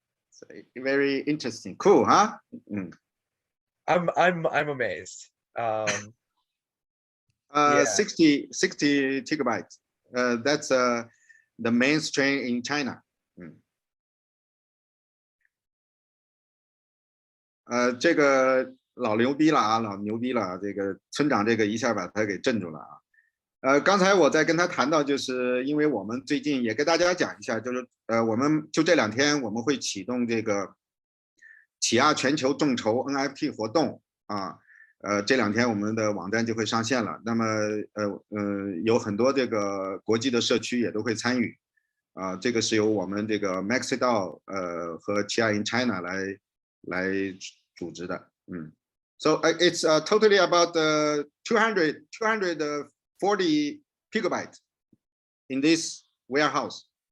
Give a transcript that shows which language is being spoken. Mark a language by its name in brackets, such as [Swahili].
[English] So, very interesting. Cool, huh? I'm amazed. Yeah. 60 gigabytes. That's the mainstream in China. [Chinese] 这个老牛逼了啊，老牛逼了！这个村长这个一下把他给镇住了啊。刚才我在跟他谈到，就是因为我们最近也给大家讲一下，就是我们就这2天我们会启动这个起亚全球众筹 NFT 活动啊。这2天我们的网站就会上线了。那么有很多这个国际的社区也都会参与啊。这个是由我们这个 MaxiDAO 和 Chia in China 来组织的。 [English] So it's totally about 240 gigabytes in this warehouse.